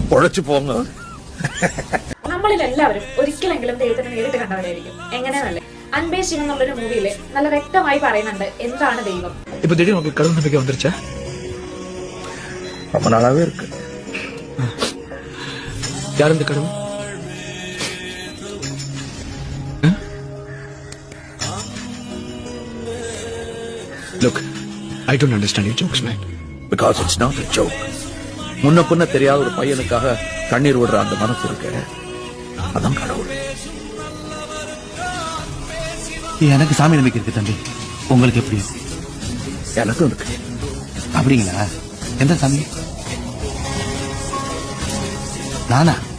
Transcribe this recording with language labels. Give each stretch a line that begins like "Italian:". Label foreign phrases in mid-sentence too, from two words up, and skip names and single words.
Tamil: பொழச்சு போங்க.
Malayalam: നമ്മളിൽ എല്ലാവരും ഒരിക്കലെങ്കിലും ദൈവത്തിനെ നേരിട്ട് കണ്ടവരായിരിക്കും. എങ്ങനെയാണല്ലേ? അൻപേ ശിവൻ എന്നുള്ളൊരു മൂവിയില് നല്ല വ്യക്തമായി പറയുന്നുണ്ട് എന്താണ് ദൈവം.
Tamil: இப்ப திடீர்னு உங்களுக்கு கடவுள் நம்பிக்கை வந்துருச்சா? ரொம்ப நாளாவே இருக்கு. யார் இந்த கடவுள்?
English: Look, I don't understand your jokes, man. Because it's not a joke.
Tamil: முன்ன பின்ன தெரியாத ஒரு பையனுக்காக கண்ணீர் விடுற அந்த மனசு இருக்கு, அதான் கடவுள். எனக்கு சாமி நம்பிக்கை இருக்கு தம்பி. உங்களுக்கு எப்படி? எனக்கும் இருக்கு. அப்படிங்களா? எந்த சாமி? நானா?